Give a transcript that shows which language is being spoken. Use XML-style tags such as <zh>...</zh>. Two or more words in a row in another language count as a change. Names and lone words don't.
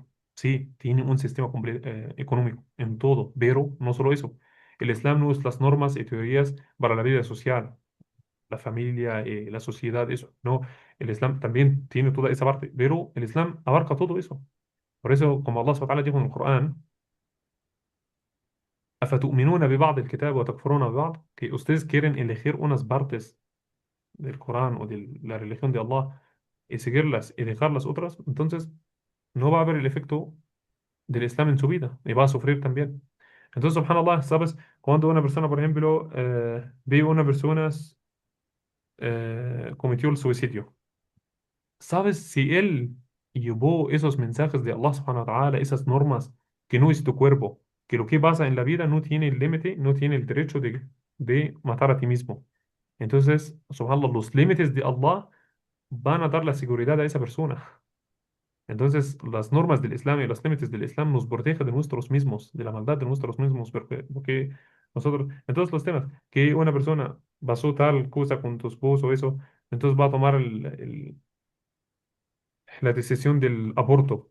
<es>Sí, tiene un sistema económico en todo, pero no solo eso. El Islam no es las normas y teorías para la vida social, la familia, la sociedad, eso. No, el Islam también tiene toda esa parte, pero el Islam abarca todo eso. Por eso, como Allah</es> <ar>سبحانه وتعالى</ar> <es>dijo en el Corán,</es> <ar>أفتؤمنون ببعض الكتاب وتكفرون ببعض,</ar> <es>que ustedes quieren elegir unas partes del Corán o de la religión de Allah y seguirlas y dejar las otras, entonces no va a haber el efecto del Islam en su vida y va a sufrir también. Entonces, subhanallah, ¿sabes? Cuando una persona, por ejemplo, ve a una persona cometió el suicidio, ¿sabes si él llevó esos mensajes de Allah</es> <ar>سبحانه وتعالى,</ar> <es>esas normas que no es tu cuerpo, que lo que pasa en la vida no tiene el límite, no tiene el derecho de matar a ti mismo? Entonces, subhanallah, los límites de Allah van a dar la seguridad a esa persona. Entonces, las normas del Islam y los límites del Islam nos protegen de nosotros mismos, de la maldad de nosotros mismos, porque nosotros, en todos los temas, que una persona pasó tal cosa con tu esposo o eso, entonces va a tomar la decisión del aborto.</es>